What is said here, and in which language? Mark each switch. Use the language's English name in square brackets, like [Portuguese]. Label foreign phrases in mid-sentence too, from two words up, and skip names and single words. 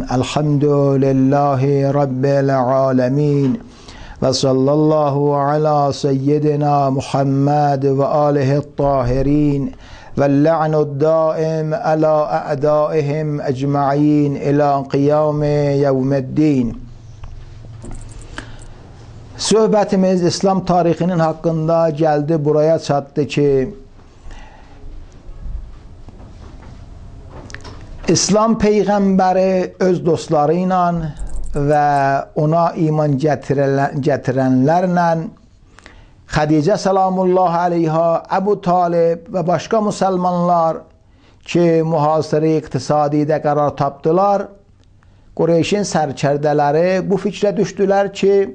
[Arabic] الحمد لله رب العالمین و صلی الله علی سیدنا محمد و آله الطاهرین و اللعن الدائم علی اعدائهم اجمعین الی قیام یوم الدین. [Azerbaijani] Söhbətimiz İslam tarixinin haqqında gəldi, buraya çatdı ki, İslam Peyğəmbəri öz dostları ilə və ona iman gətirənlərlə, Xədicə [Arabic] سلام الله عليها, [Azerbaijani] Əbu Talib və başqa müsəlmanlar ki, mühasirə iqtisadidə qərar tapdılar, Qureyşin sərkərdələri bu fikrə düşdülər ki,